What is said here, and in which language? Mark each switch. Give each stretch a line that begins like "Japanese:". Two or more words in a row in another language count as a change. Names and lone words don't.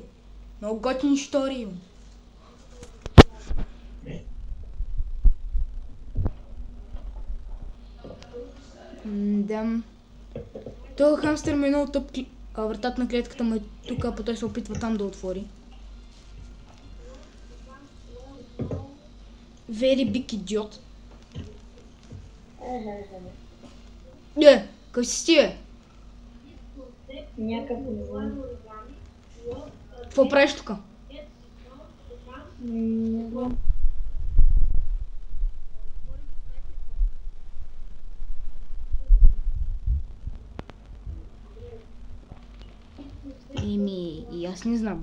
Bulgarian: Много готини штори имам. Да. Този хамстер ми е много тъп. Вратата на клетката му е тук, а той се опитва там да отвори.
English: Very big idiot.
Bulgarian: Къв си ти, бе? Някакъв не знам. Какво правиш тук? Не знам. И аз не знам.